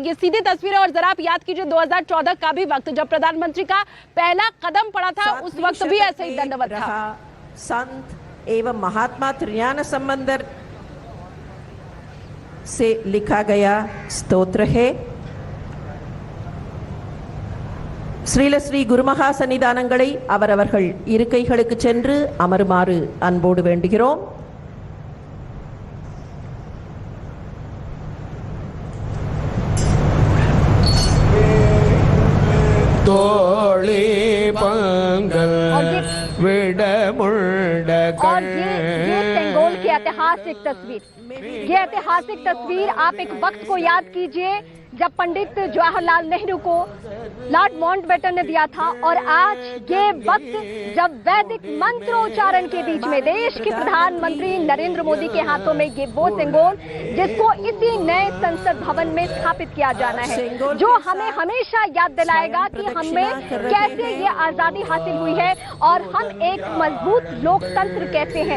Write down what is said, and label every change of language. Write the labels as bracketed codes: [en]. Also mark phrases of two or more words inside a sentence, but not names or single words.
[hi] ये सीधी तस्वीरें। और जरा आप याद कीजिए 2014 का भी वक्त, जब प्रधानमंत्री का पहला कदम पड़ा था, उस वक्त भी ऐसे ही दंडवत था। संत एवं महात्मा त्रिज्ञान संबंधर से लिखा गया स्तोत्र है। [ta] ஸ்ரீல ஸ்ரீ குருமகா சன்னிதானங்களை அவரவர்கள் இருக்கைகளுக்கு சென்று அமருமாறு அன்போடு வேண்டுகிறோம். தோழி பங்கல் விடமுண்ட [hi] और ये सेंगोल की ऐतिहासिक तस्वीर, ये ऐतिहासिक तस्वीर, आप एक वक्त को याद कीजिए जब पंडित जवाहरलाल नेहरू को लॉर्ड माउंटबेटन ने दिया था, और आज ये वक्त जब वैदिक मंत्रोच्चारण के बीच में देश के प्रधानमंत्री नरेंद्र मोदी के हाथों में ये वो सेंगोल, जिसको इसी नए संसद भवन में स्थापित किया जाना है, जो हमें हमेशा याद दिलाएगा कि हमें कैसे ये आजादी हासिल हुई है और हम एक मजबूत लोकतंत्र कैसे हैं।